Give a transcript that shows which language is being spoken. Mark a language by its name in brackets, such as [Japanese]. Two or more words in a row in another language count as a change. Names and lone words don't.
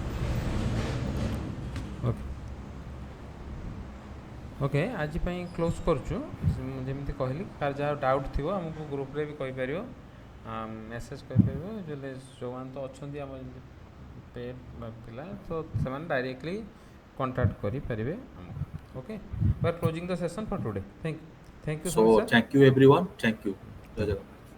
[English] okay okay [Odia] ଆଜି ପାଇଁ କ୍ଲୋଜ୍ କରୁଛୁ। ଯେମିତି କହିଲି କାହାର ଯାହା ଡାଉଟ୍ ଥିବ ଆମକୁ ଗ୍ରୁପ୍ରେ ବି କହିପାରିବ, ମେସେଜ୍ କରିପାରିବ। ଯେଉଁମାନେ ତ ଅଛନ୍ତି ଆମର ପେଡ୍ ପିଲା, ତ ସେମାନେ [English] directly contact [Odia] କରିପାରିବେ ଆମକୁ। [English] okay we are closing the session for today. thank you So so much sir. thank you everyone, thank you, [Odia] ଜୟ ଜଗନ୍ନାଥ।